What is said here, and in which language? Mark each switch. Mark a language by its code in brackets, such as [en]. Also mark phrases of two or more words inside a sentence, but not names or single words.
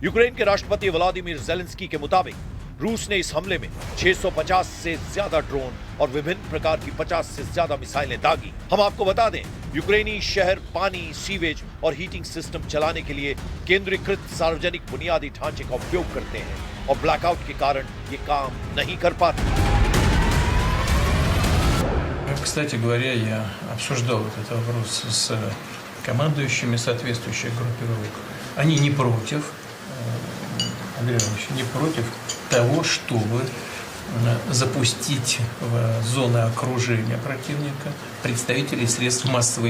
[hi] यूक्रेन के राष्ट्रपति व्लादिमीर ज़ेलेंस्की के मुताबिक रूस ने इस हमले में 650 से ज्यादा ड्रोन और विभिन्न प्रकार की 50 से ज्यादा मिसाइलें दागी। हम आपको बता दें, यूक्रेनी शहर पानी, सीवेज और [en] heating system [hi] चलाने के लिए केंद्रीकृत सार्वजनिक बुनियादी ढांचे का उपयोग करते हैं और ब्लैकआउट के कारण ये काम नहीं कर पाते। [ru] Кстати говоря, я обсуждал этот вопрос с командующими соответствующих группировок. Они не против, Андрей Иванович, не против того, чтобы запустить в зоны окружения противника представителей средств массовой